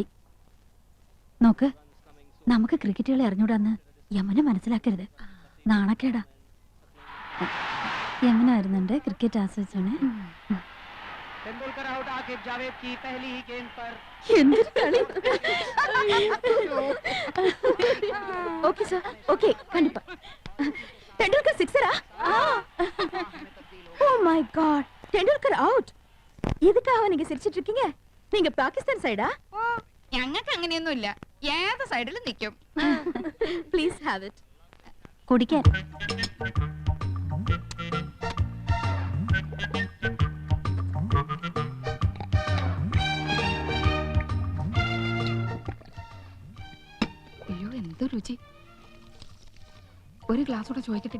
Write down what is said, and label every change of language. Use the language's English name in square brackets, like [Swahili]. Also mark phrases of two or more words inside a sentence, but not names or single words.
[Malayalam] നോക്ക്, നമുക്ക് ക്രിക്കറ്റ് കളി അറിഞ്ഞൂടാന്ന് യമുന മനസ്സിലാക്കരുത്. നാണക്കേടാ. യമുന വരുന്നുണ്ട്, ക്രിക്കറ്റ് ആസ്വദിച്ചോണേ. എന്തൊരു കളി. [English] okay sir, [Tamil] ஓகே, கண்டிப்பா. டெண்டுல்கர் சிக்ஸரா? [English] oh my god, [Tamil] டெண்டுல்கர் அவுட். எதுக்காக நீங்க சிரிச்சிட்டு இருக்கீங்க? நீங்க பாகிஸ்தான் சைடா? [Malayalam] ഓ ഞങ്ങൾക്ക് അങ്ങനെയൊന്നുമില്ല, ഏത് സൈഡിലും നിൽക്കും. [English] please have it. [Malayalam] കുടിക്കാൻ. അയ്യോ എന്ത് രുചി. ഒരു ഗ്ലാസ് കൂടെ ചോദിക്കട്ടെടി.